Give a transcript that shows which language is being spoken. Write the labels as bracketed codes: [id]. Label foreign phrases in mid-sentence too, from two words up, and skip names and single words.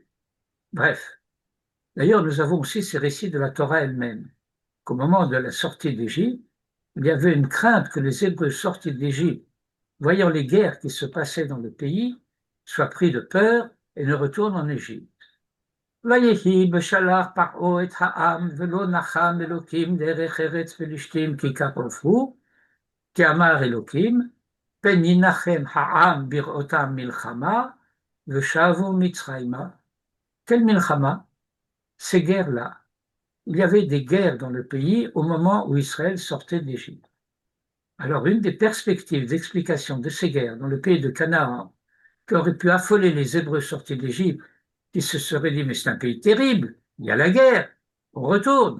[fr] Bref. D'ailleurs, nous avons aussi ces récits de la Torah elle-même, qu'au moment de la sortie d'Égypte, il y avait une crainte que les Hébreux sortis d'Égypte, voyant les guerres qui se passaient dans le pays, soient pris de peur et ne retournent en Égypte. [he] ויהי בשלח פרעה את העם ולא נחם אלוקים דרך ארץ פלישתים כי קרבו, כי אמר אלוקים, פן ינחם העם בראותם מלחמה ושבו מצרימה. [fr] Quelle מלחמה? Ces guerres-là. Il y avait des guerres dans le pays au moment où Israël sortait d'Égypte. Alors, une des perspectives d'explication de ces guerres dans le pays de Canaan, qui aurait pu affoler les Hébreux sortis d'Égypte, qui se seraient dit, mais c'est un pays terrible, il y a la guerre, on retourne.